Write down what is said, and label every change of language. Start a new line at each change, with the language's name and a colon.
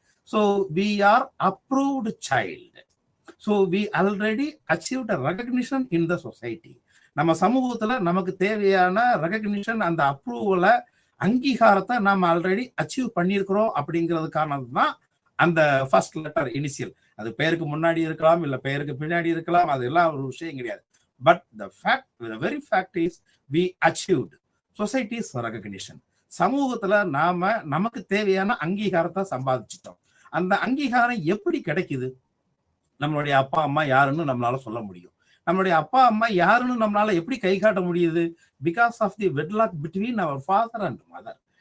English: So we are approved child. So we already achieved recognition in the society.
Tamil: நம்ம சமூகத்துல நமக்கு தேவையான recognition, அந்த அப்ரூவலை, அங்கீகாரத்தை நம்ம ஆல்ரெடி அச்சீவ் பண்ணியிருக்கிறோம் அப்படிங்கிறதுக்கான தான் அந்த ஃபர்ஸ்ட் லெட்டர் இனிஷியல். அது பெயருக்கு முன்னாடி இருக்கலாம், இல்ல பெயருக்கு பின்னாடி இருக்கலாம், அது எல்லாம் ஒரு விஷயம் கிடையாது.
English: But the very fact is we achieved society's recognition.
Tamil: சமூகத்துல நமக்கு தேவையான அங்கீகாரத்தை சம்பாதிச்சிட்டோம். அந்த அங்கீகாரம் எப்படி கிடைக்குது? நம்மளுடைய அப்பா அம்மா யாருன்னு நம்மளால சொல்ல முடியும். நம்மளுடைய அப்பா அம்மா யாருன்னு நம்மளால எப்படி கை காட்ட முடியுது?
English: Because of the wedlock between our father and mother.